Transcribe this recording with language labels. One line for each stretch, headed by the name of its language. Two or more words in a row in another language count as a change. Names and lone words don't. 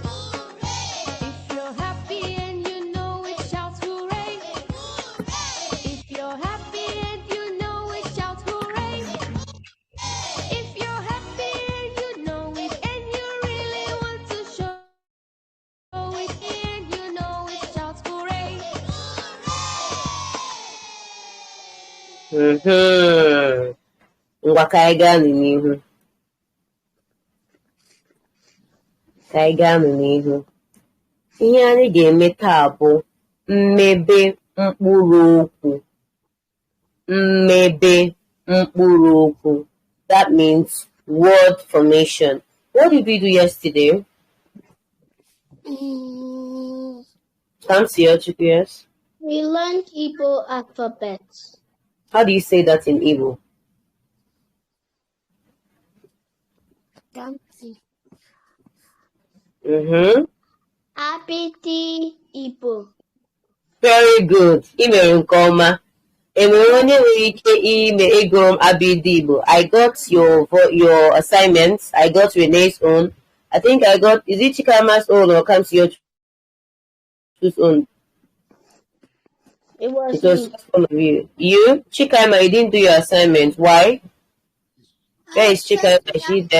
English: If you're happy and you know it, shout hooray. If you're happy and you know it, shout hooray. If you're happy and you know it, and you really want to show it, and you know it, shout hooray.
Igbo: Ngwa ka anyị gaa n'ihu. Ihe anyị ga-eme taa bụ mmebe mkpụruokwu. Mmebe mkpuruokwu.
English: That means word formation. What did we do yesterday? Come see your GPS. We learned Igbo alphabet. How do you say that in Igbo?
Igbo: Aa Bi Di Igbo.
English: Very good.
Igbo: Ị mere nke ọma. Enwere onye nwere ike ime ịgụrụ m Aa Bi Di Igbo.
English: I got your assignments. I got Renee's own. I think I got, is it Chikama's own or comes your whose own? It was just one of you. You, Chikama, you didn't do your assignment. Why? Where is Chikama? Is she there?